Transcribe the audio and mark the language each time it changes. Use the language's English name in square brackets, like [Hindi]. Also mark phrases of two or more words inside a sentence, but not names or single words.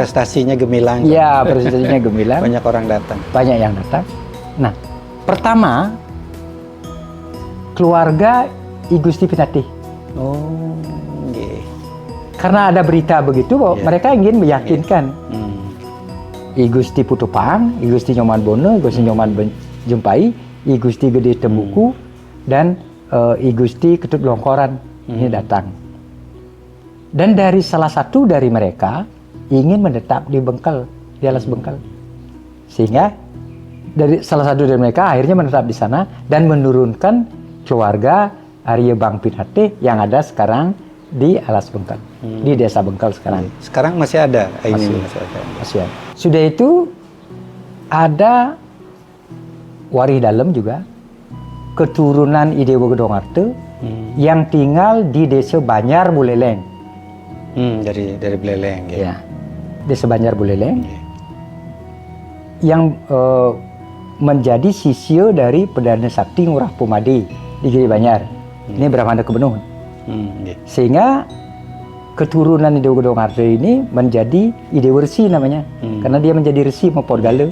[Indonesian] prestasinya gemilang. Iya, prestasinya gemilang. Banyak orang datang. Banyak yang datang. Nah, pertama keluarga I Gusti Pinatih. Oh, nggih. Karena ada berita begitu bahwa mereka ingin meyakinkan I Gusti Putupang, I Gusti Nyoman Bono, I Gusti Nyoman Jumpai, I Gusti Gede Tembuku, dan I Gusti Ketut Longkoran ini datang. Dan dari salah satu dari mereka ingin menetap di Bengkal, di Alas Bengkal. Sehingga dari salah satu dari mereka akhirnya menetap di sana dan menurunkan keluarga Arya Bang Pinatih yang ada sekarang di Alas Bengkal, di Desa Bengkal sekarang. Sekarang masih ada ini. Masih ada. Sudah itu ada Wari Dalem juga, keturunan Dewa Gedongarte yang tinggal di Desa Banjar Buleleng. Dari Buleleng. Ya, Desa Banjar Buleleng, yang menjadi sisya dari Perdana Sakti Ngurah Pumadi di Giri Banjar. Ini Brahmana Kebenuh. Sehingga keturunan Dewa Gedongarte ini menjadi Dewa Resi namanya, karena dia menjadi Resi Mapodgala.